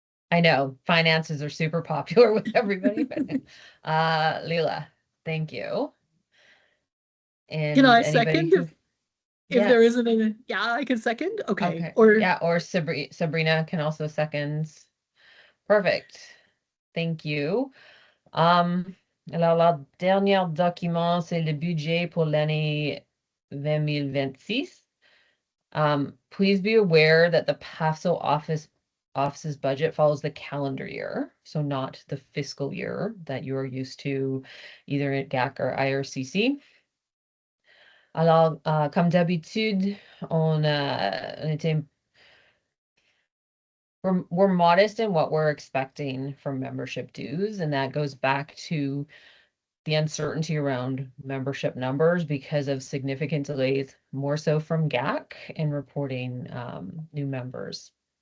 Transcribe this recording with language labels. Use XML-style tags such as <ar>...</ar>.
<en>I know finances are super popular with everybody, but Leila, thank you. And Can I anybody who, if there isn't a, yeah, I can second. Okay. Or yeah, or Sabrina can also second. Perfect. Thank you.</en> <fr>Alors, la dernière document, c'est le budget pour l'année 2026.</fr> <en>Please be aware that the PAFSO office's budget follows the calendar year, so not the fiscal year that you are used to either at GAC or IRCC.</en> <fr>Alors, comme d'habitude,</fr> <en>we're modest in what we're expecting from membership dues, and that goes back to the uncertainty around membership numbers because of significant delays, more so from GAC in reporting new members.</en>